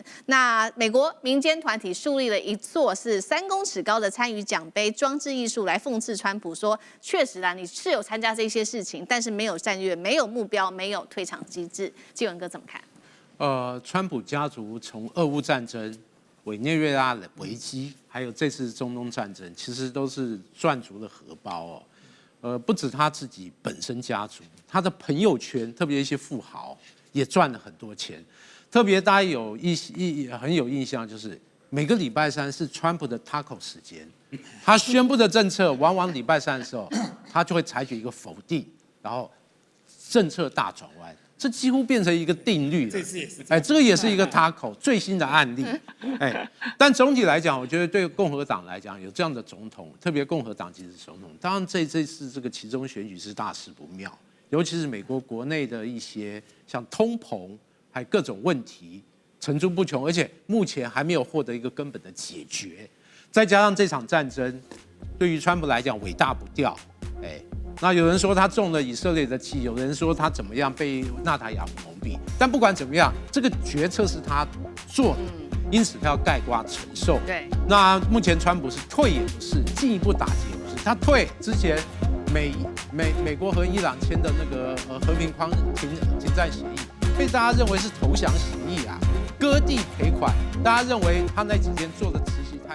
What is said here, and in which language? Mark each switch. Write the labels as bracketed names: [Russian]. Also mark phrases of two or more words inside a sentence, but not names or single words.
[Chinese] 那美國民間團體樹立了一座是3公尺高的參與獎杯裝置藝術，來諷刺川普說：確實啦，你是有參加這些事情，但是沒有戰略、沒有目標、沒有退場機制。繼文哥怎麼看？川普家族從俄烏戰爭、委內瑞拉的危機，還有這次中東戰爭，其實都是賺足了荷包哦。不止他自己本身家族，他的朋友圈，特別一些富豪，也賺了很多錢。特別大家很有印象，就是每個禮拜三是川普的 taco 時間，他宣布的政策往往禮拜三的時候，他就會採取一個否定，然後政策大轉彎。這幾乎變成一個定律了。這個也是一個 taco 最新的案例。但總體來講，我覺得對共和黨來講，有這樣的總統，特別共和黨籍的總統，當然這次這個期中選舉是大事不妙，尤其是美國國內的一些像通膨，還有各種問題層出不窮，而且目前還沒有獲得一個根本的解決。再加上這場戰爭，對於川普來講尾大不掉。那有人說他中了以色列的計，有人說他怎麼樣被納塔雅胡蒙蔽，但不管怎麼樣，這個決策是他做的，因此他要概括承受。对，那目前川普是退也不是，進一步打擊也不是。他退之前美國和伊朗簽的那個和平停戰協議，被大家認為是投降協議啊，割地賠款，大家認為他那幾天做的執行